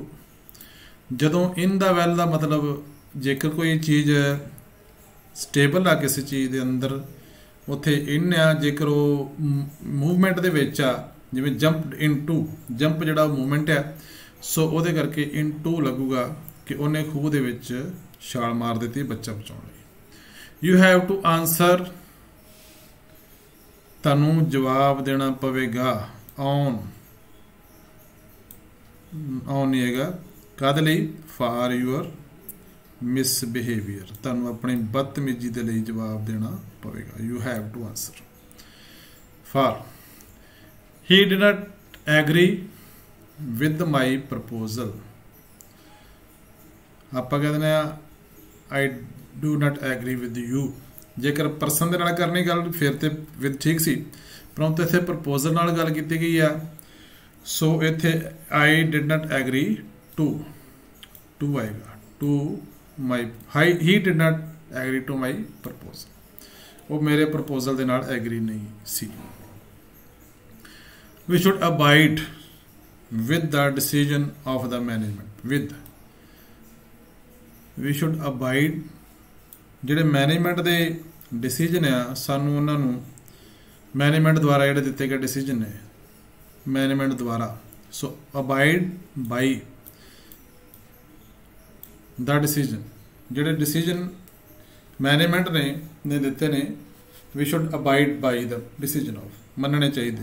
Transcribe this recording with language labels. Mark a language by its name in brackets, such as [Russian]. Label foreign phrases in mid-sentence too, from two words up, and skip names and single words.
[Punjabi] ਜਦੋਂ [English] in the well [Punjabi] ਦਾ ਮਤਲਬ ਜੇਕਰ ਕੋਈ ਚੀਜ਼ ਸਟੇਬਲ ਆ ਕਿਸੇ ਚੀਜ਼ ਦੇ ਅੰਦਰ, ਉੱਥੇ ਇਨ ਆ. ਜੇਕਰ ਉਹ ਮੂਵਮੈਂਟ ਦੇ ਵਿੱਚ ਆ, ਜਿਵੇਂ [English] jumped into, [Punjabi] ਜੰਪ ਜਿਹੜਾ ਮੂਵਮੈਂਟ ਆ, ਸੋ ਉਹਦੇ ਕਰਕੇ ਇਨਟੂ ਲੱਗੂਗਾ ਕਿ ਉਹਨੇ ਖੂਹ ਦੇ ਵਿੱਚ ਛਾਲ ਮਾਰ ਦਿੱਤੀ ਬੱਚਾ ਬਚਾਉਣ ਲਈ. [English] You have to answer, [Punjabi] ਤੁਹਾਨੂੰ ਜਵਾਬ ਦੇਣਾ ਪਵੇਗਾ. on ਨਹੀਂ ਹੈਗਾ, ਕਾਹਦੇ ਲਈ? [English] for your misbehavior, [Punjabi] ਤੁਹਾਨੂੰ ਆਪਣੀ ਬਦਤਮੀਜ਼ੀ ਦੇ ਲਈ ਜਵਾਬ ਦੇਣਾ ਪਵੇਗਾ. [English] you have to answer. for he did not agree with my proposal, [Punjabi] ਆਪਾਂ ਕਹਿੰਦੇ ਨੇ [English] I do not agree with you. [Punjabi] ਜੇਕਰ ਪਰਸਨ ਦੇ ਨਾਲ ਕਰਨੀ ਗੱਲ ਫਿਰ ਤੇ ਵਿਦ ਠੀਕ ਸੀ, ਪਰੰਤੂ ਇੱਥੇ ਪ੍ਰਪੋਜ਼ਲ ਨਾਲ ਗੱਲ ਕੀਤੀ ਗਈ ਆ. ਸੋ ਇੱਥੇ [English] I did not agree to ਆਏਗਾ, to my, he did not agree to my proposal, [Punjabi] ਉਹ ਮੇਰੇ ਪ੍ਰਪੋਜ਼ਲ ਦੇ ਨਾਲ ਐਗਰੀ ਨਹੀਂ ਸੀ. [English] We should abide with the decision of the management. We should abide, [Punjabi] ਜਿਹੜੇ ਮੈਨੇਜਮੈਂਟ ਦੇ ਡਿਸੀਜਨ ਆ, ਸਾਨੂੰ ਉਹਨਾਂ ਨੂੰ ਮੈਨੇਜਮੈਂਟ ਦੁਆਰਾ ਜਿਹੜੇ ਦਿੱਤੇ ਗਏ ਡਿਸੀਜਨ ਨੇ ਮੈਨੇਜਮੈਂਟ ਦੁਆਰਾ. [English] so abide by the decision, [Punjabi] ਜਿਹੜੇ ਡਿਸੀਜਨ ਮੈਨੇਜਮੈਂਟ ਨੇ ਦਿੱਤੇ ਨੇ, [English] we should abide by the decision of, [Punjabi] ਮੰਨਣੇ ਚਾਹੀਦੇ.